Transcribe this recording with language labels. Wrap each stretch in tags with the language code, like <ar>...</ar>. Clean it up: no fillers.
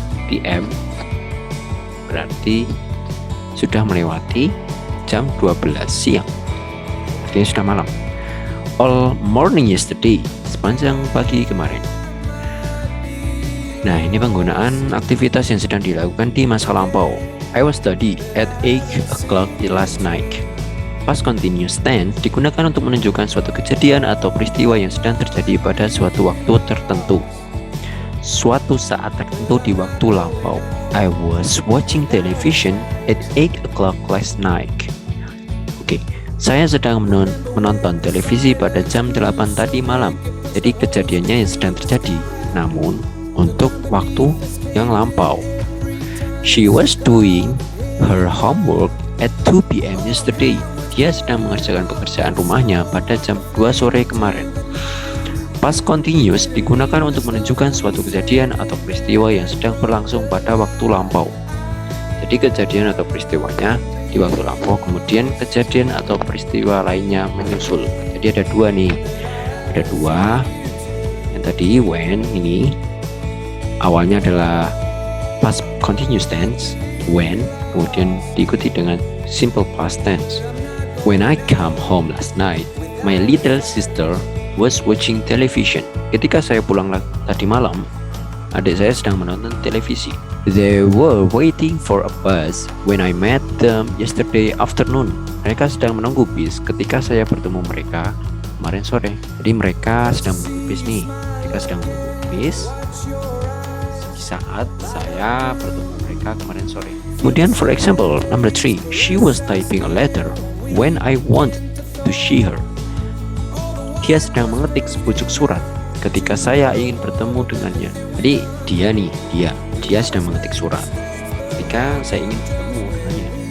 <id>PM berarti sudah melewati jam 12 siang, artinya sudah malam.</id> <en>All morning yesterday,</en> <id>sepanjang pagi kemarin. Nah, ini penggunaan aktivitas yang sedang dilakukan di masa lampau.</id> <en>I was study at 8 o'clock last night.</en> <id>Past continuous tense digunakan untuk menunjukkan suatu kejadian atau peristiwa yang sedang terjadi pada suatu waktu tertentu. Suatu saat tertentu di waktu lampau.</id> <en>I was watching television at 8 o'clock last night. Oke,</en> <id>Saya sedang menonton televisi pada jam 8 tadi malam. Jadi kejadiannya yang sedang terjadi, namun untuk waktu yang lampau.</id> <en>She was doing her homework at 2 p.m. yesterday.</en> <id>Dia sedang mengerjakan pekerjaan rumahnya pada jam 2 sore kemarin. Past continuous digunakan untuk menunjukkan suatu kejadian atau peristiwa yang sedang berlangsung pada waktu lampau. Jadi kejadian atau peristiwanya di waktu lampau, kemudian kejadian atau peristiwa lainnya menyusul. Jadi ada dua nih, ada dua. Yang tadi when ini awalnya adalah past continuous tense when, kemudian diikuti dengan simple past tense.</id> <en>When I come home last night, my little sister was watching television.</en> <id>Ketika saya pulang tadi malam, adik saya sedang menonton televisi.</id> <en>They were waiting for a bus when I met them yesterday afternoon.</en> <id>Mereka sedang menunggu bis ketika saya bertemu mereka kemarin sore. Jadi mereka sedang menunggu bis nih. Mereka sedang menunggu bis di saat saya bertemu mereka kemarin sore.</id> <en>Kemudian for example, number 3, she was typing a letter when I wanted to see her.</en> <id>Dia sedang mengetik sepucuk surat ketika saya ingin bertemu dengannya. Jadi dia sedang mengetik surat ketika saya ingin bertemu dengannya.</id>